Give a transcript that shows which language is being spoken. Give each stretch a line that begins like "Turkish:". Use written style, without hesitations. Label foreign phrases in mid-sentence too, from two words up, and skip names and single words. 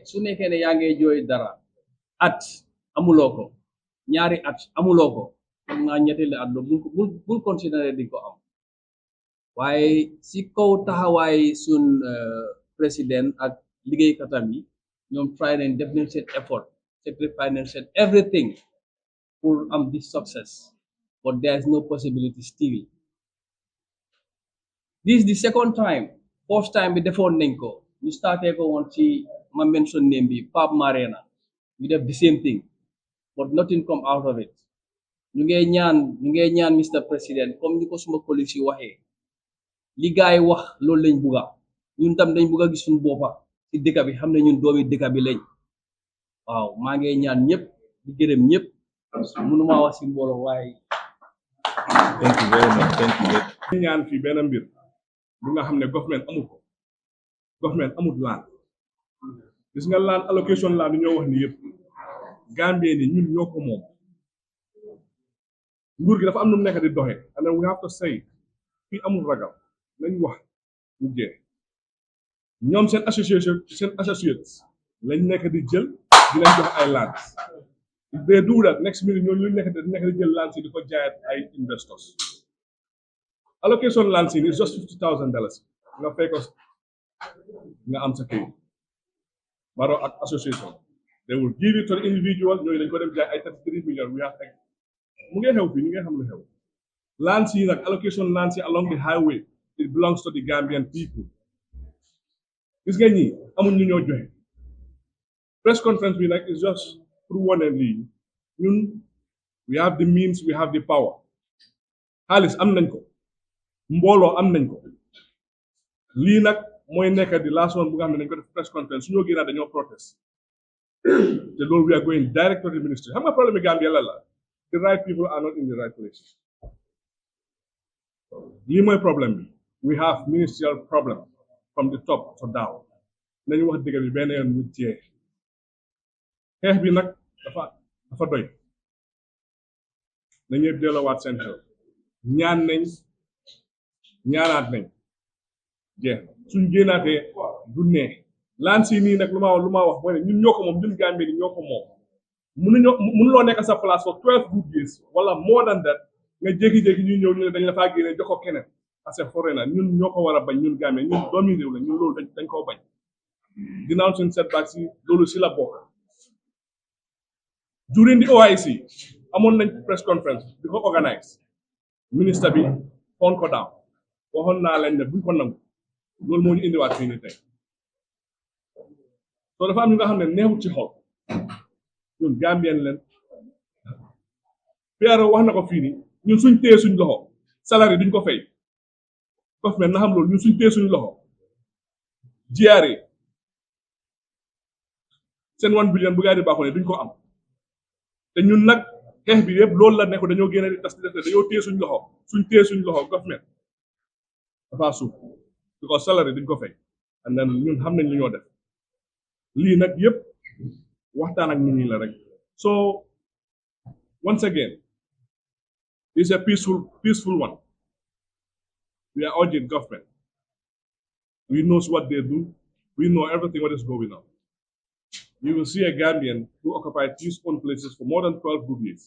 Wolof: su nekkee ne yaa ngi jooy dara at amuloo ko ñaari at amuloo ko foog naa ñetteeli at la bul considéré di ko am waaye si kaw taxawaay sun président ak liggéeykatam yi ñoom try nañ def nañ seen effort sacrifice nañ seen everything pour am
English: this success but there is no possibility still. This is the second time. First time we
Wolof: defoon nañ ko ñu starté ko woon ci
English: ma mention name bi Pape Marena we def the same thing but nothing come out of it.
Wolof: ñu ngee ñaan Mr. President comme ni ko suma collègue yi waxee li gaay wax loolu lañ bugga ñun tam dañ bugga gis suñu boppa ci dëkk bi xam ne ñun doomi dëkk bi lañ waaw maa ngi ñaan ñëpp di gërëm ñëpp mënuma wax si mbooloo waaye
English: Thank you very much. Thank you.
Wolof: ñaan fii benn mbir bu nga xam ne government amut land gis nga
English: land allocation
Wolof: land ñoo wax ni yëpp Gambie ni ñun ñoo ko moom nguur gi dafa am nu mu nekk di doxe
English: and then we have to say
Wolof: fii amul ragal nañ wax ñu jeex ñoom seen associates lañ nekk di jël di leen jox ay land
English: if they do that next minute
Wolof: ñooñu lu nekk di jël land si di ko jaayat ay investors allocation land si
English: is just
Wolof: $50,000 nga fay ko nga am sa kayit Barrow ak
English: association they will give it to the individual
Wolof: ñooñu dañ ko dem jaay ay 33 million
English: we have
Wolof: mu ngi xew fii ñu ngi xam lu xew land si nag allocation land si
English: along the highway it belongs to the Gambian people
Wolof: gis nga ñi amul ñu ñoo joxe
English: press conference
Wolof: bi nag
English: is just
Wolof: pour wane lii ñun
English: we have the means we have the power
Wolof: xaalis am nañ ko mbooloo am nañ ko lii nag mooy nekk di
English: last one
Wolof: bu nga xam ne dañ ko def
English: press conference
Wolof: su ñoo génnaa dañoo protest te loolu
English: we are going direct to the ministry
Wolof: xam nga problème bi Gambia la
English: the right people are not in the right place
Wolof: lii mooy problème bi
English: we have ministerial problem from the top to down
Wolof: nañu wax dëgg bi benn yoon mu jeex xeex bi nag dafa doy na ñëpp delloowaat seen xel ñaan nañ ñaanaat nañ jeex suñ génnaatee du neex laan si nii nag lu ma wax mooy ne ñun ñoo ko moom ñun Gambie ni ñoo ko moom mënuloo nekk sa place
English: for 12 good years
Wolof: wala
English: more than that
Wolof: nga jékki-jékki ñu ñëw ñu ne dañ la faa génne jox ko keneen parce que foreigner ñun ñoo ko war a bañ ñun Gambie ñun doomi réew la ñun loolu dañ koo bañ ginnaaw suñ setback si loolu si la bokk
English: during the OIC
Wolof: amoon nañ
English: press conference
Wolof: di ko organise ministre bi on ko daaw waxoon naa leen ne buñ ko nangu loolu moo ñu indiwaat fii nii tey soo dafa am ñu nga xam ne neexut ci xol ñun Gambien leen Pierre wax na ko fii nii ñun suñ téye suñ loxo salaire duñ ko fay government na xam loolu ñun suñ téye suñ loxo GRA seen 1 billion bu gaa di baaxoo ne duñ ko am te ñun nag xeex bi yëpp loolu la nekk dañoo génne di tas di def dañoo téye suñ loxo government dafa suuf because salaire duñ ko fay
English: and then
Wolof: ñun xam nañ li ñoo def lii nag yëpp waxtaan ak nit ñi la rek
English: so once again it's a peaceful one we are urging government We know what they do. We know everything what is going on. You will see a Gambian who occupied his own places for more than 12 good years.